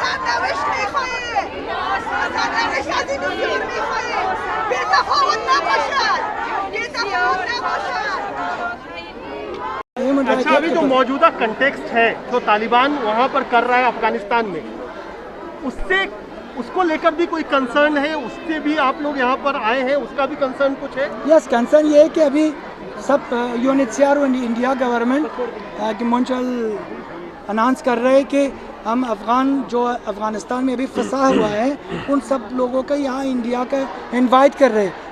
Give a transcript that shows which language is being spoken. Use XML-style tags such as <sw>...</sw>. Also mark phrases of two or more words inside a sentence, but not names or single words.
<fa>سرنوشت میخواهیم، سرنوشت از این بسیار میخواهیم. بی‌تفاوت نباشد، بی‌تفاوت نباشد.</fa> <hi>अच्छा, अभी जो मौजूदा कंटेक्स्ट है जो तालिबान वहाँ पर कर रहा है अफगानिस्तान में, उसको लेकर भी कोई कंसर्न है? उससे भी आप लोग यहाँ पर आए हैं, उसका भी कंसर्न कुछ है? यस, कंसर्न ये है कि अभी सब यूएनएचसीआर और</hi> <en>India government</en> <hi>की मुंशल अनाउंस कर रहे हैं कि हम जो अफ़गानिस्तान में अभी फंसा हुआ है उन सब लोगों का यहाँ इंडिया का इनवाइट कर रहे हैं।</hi>